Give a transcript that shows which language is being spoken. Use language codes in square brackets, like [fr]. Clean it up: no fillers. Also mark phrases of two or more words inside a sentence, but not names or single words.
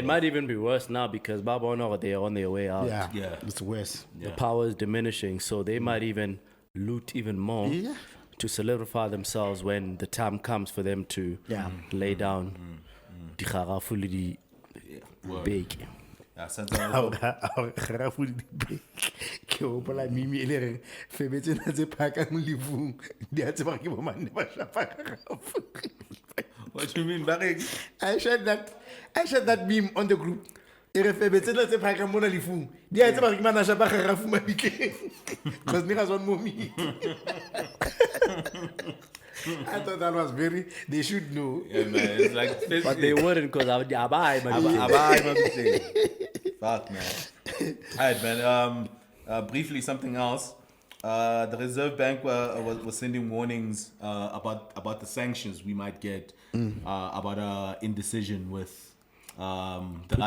[en] might even be worse now because Babano, they're on their way out. Yeah, Yeah. it's worse. The power is diminishing. So they might even loot even more Yeah. to solidify themselves when the time comes for them to lay down the Kharafuli Word. bake. Yeah, since I was- [st] ke hopola mimi e le reng febe tsena tse phakang lefung di a tseba ke bomanne ba shapa kgarafu. [en] What do you mean, Barry? I shared that meme on the group. [st] E re febe tsena tse phakang mona lefung di a tseba ke mana shapa kgarafu mabitleng [en] because niggas want more meat. I thought that was they should know. Yeah, man. It's like, But they wouldn't because Abai, Fuck, man. All right, man. Briefly, something else. The Reserve Bank was sending warnings about the sanctions we might get about indecision with the Russia issue.